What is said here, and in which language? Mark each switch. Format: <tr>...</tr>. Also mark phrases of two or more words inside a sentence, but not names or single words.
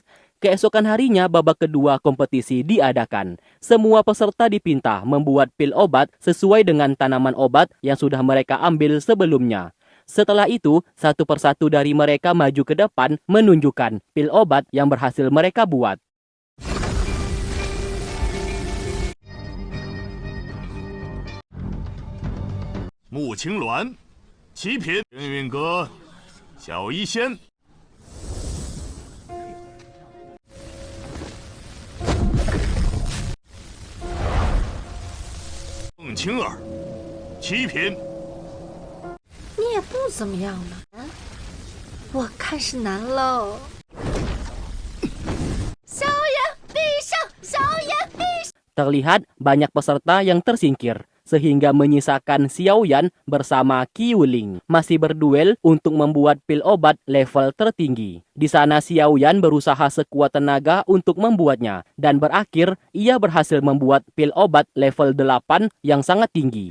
<id>Keesokan harinya babak kedua kompetisi diadakan. Semua peserta dipinta membuat pil obat sesuai dengan tanaman obat yang sudah mereka ambil sebelumnya. Setelah itu, satu persatu dari mereka maju ke depan menunjukkan pil obat yang berhasil mereka buat.</id> <zh>穆青鸾、齐品、幸运阁、小医仙。孟青儿、齐品。你也不怎么样嘛，我看是难喽。小眼闭上，小眼闭上。</zh> <id>Terlihat banyak peserta yang tersingkir, sehingga menyisakan Xiao Yan bersama Qiu Ling masih berduel untuk membuat pil obat level tertinggi. Di sana Xiao Yan berusaha sekuat tenaga untuk membuatnya dan berakhir ia berhasil membuat pil obat level 8 yang sangat tinggi.</id>